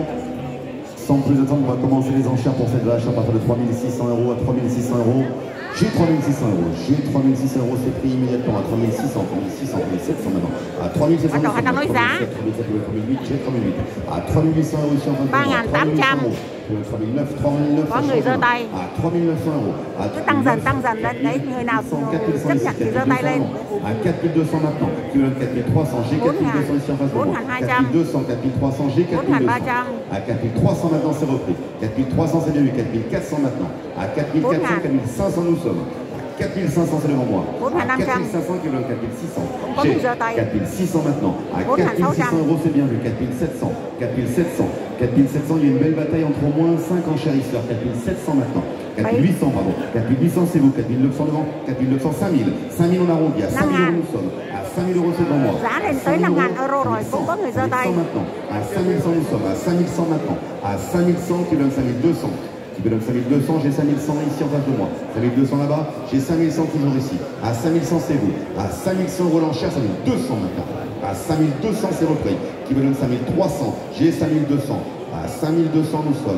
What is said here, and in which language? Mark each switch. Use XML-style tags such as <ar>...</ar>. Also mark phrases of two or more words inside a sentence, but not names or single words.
<fr>Sans plus attendre, on va commencer les enchères pour cette vache à partir de 3 600 € à 3 600 €. J'ai 3 600 €. J'ai 3 600 €, c'est pris immédiatement à 3 600, 3 600, 3 700 maintenant. À 3 700, 3 700, 3 800, j'ai 3 800. À 3 800 € ici en fin de compte. 3 800 €. 3 900, 3 900.</fr> <vi>Có người giơ tay.</vi> <fr>À 3 900 €.</fr> <vi>Cứ tăng dần lên đấy, người nào chấp nhận thì giơ tay lên.</vi> <fr>À 4 200 maintenant. Qui me donne 4 300, j'ai 4 200 ici en face de moi. 4 200, 4 300, j'ai 4 200. À 4 300 maintenant, c'est repris. 4 300, c'est bien vu. 4 400 maintenant. À 4 400, 4 500, nous sommes. 4 500, c'est devant moi. À 4 500, qui me donne 4 600. J'ai 4 600 maintenant. À 4 600 €, c'est bien vu. 4 700. 4 700. 4 700, il y a une belle bataille entre au moins 5 enchérisseurs. 4 700 maintenant. 4 800, pardon. 4 800, c'est vous. 4 900 devant. 4 900, 5 000. 5 000, on arrondit. À 5 000 €, nous sommes. À 5 000 €, c'est devant moi.</fr> <vi>Giá lên tới 5.000 € rồi, cũng có người giơ tay.</vi> <fr>À 5 100, nous sommes. À 5 100 maintenant. À 5 100, qui me donne 5 200. Qui me donne 5 200, j'ai 5 100 ici en face de moi. 5 200 là-bas, j'ai 5 100 toujours ici. À 5 100, c'est vous. À 5 100 € l'enchère, 5 200 maintenant. À 5 200, c'est repris. Qui me donne 5 300, j'ai 5 200. À 5 200, nous sommes.</fr>